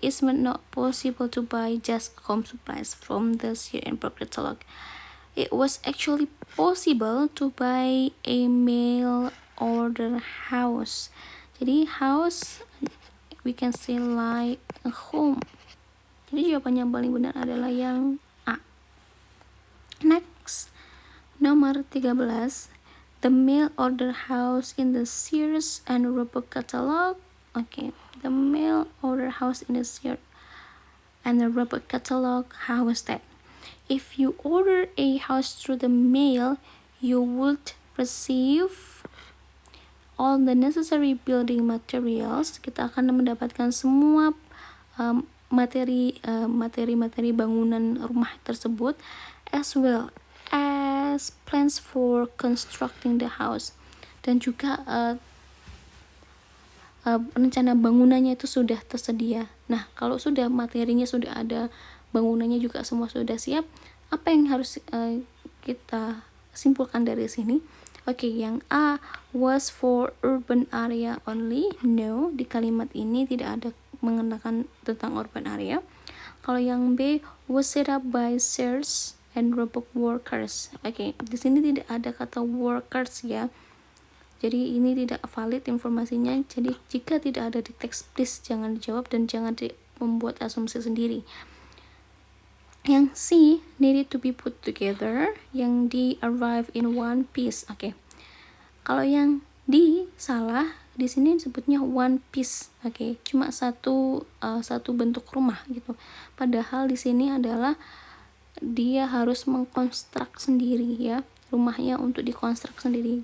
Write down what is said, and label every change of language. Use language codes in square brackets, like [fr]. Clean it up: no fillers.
[en] It's not possible to buy just home supplies from the Sears and Roebuck catalog. It was actually possible to buy a mail order house. [id] Jadi [en] house we can say like a home. [id] Jadi jawaban yang paling benar adalah yang A. [en] Next, [id] nomor 13. [en] The mail order house in the Sears and Roebuck catalog. Okay, the mail order house in the Sears and the Roebuck catalog. How is that? If you order a house through the mail, you would receive all the necessary building materials. [id] Kita akan mendapatkan semua materi bangunan rumah tersebut, [en] as well as plans for constructing the house, [id] dan juga rencana bangunannya itu sudah tersedia. Nah, kalau sudah materinya sudah ada, bangunannya juga semua sudah siap, apa yang harus kita simpulkan dari sini? Oke, yang A [en] was for urban area only. [id] No, di kalimat ini tidak ada mengenakan tentang urban area. Kalau yang B [en] was set up by Sears and Roebuck workers. [id] Oke, di sini tidak ada kata workers ya. Jadi ini tidak valid informasinya. Jadi jika tidak ada di teks, [en] please [id] jangan dijawab dan jangan membuat asumsi sendiri. Yang C [en] needed to be put together. [id] Yang D [en] arrive in one piece. [id] Oke. Kalau yang D salah, di sini disebutnya one piece. Oke, cuma satu bentuk rumah gitu. Padahal di sini adalah dia harus mengkonstruk sendiri ya. Rumahnya untuk dikonstruk sendiri.